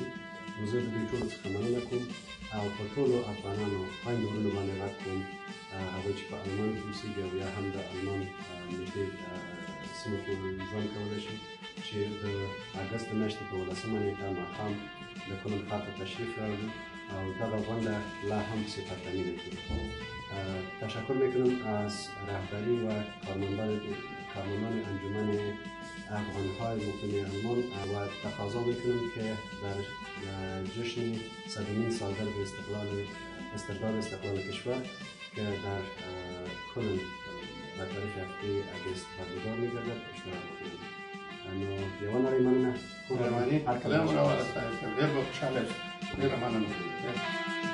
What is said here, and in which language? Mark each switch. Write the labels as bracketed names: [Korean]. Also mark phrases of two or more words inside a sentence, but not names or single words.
[Pashto] نو زه د دوی ټولو څخه مننه کوم او په ټولو افغانانو خویندو وروڼو باندې غږ کوم، هغوی چې په المان کې اوسېږي او یا هم د المان نږدې سیمو کې ژوند کولی شي، چې د اګست د میاشتې په 11مه نېټه ماښام د کونړ ښار ته تشریف راوړي او دغه غونډه لا هم پسې پرتمینه کړي. [Persian] تشکر میکنم از رهبری و کارمندان انجمن افغانهای مقیم آلمان و تقاضا میکنم که در جشن 100مین سالگرد استرداد استقلال کشور که در کلن در تاریخ 7 اگست برگزار میگردد اشتراک بکنید. [Pashto] یوه نړۍ مننه. خدای مو راوله، ډېر به خوشحاله شو. ډېره مننه.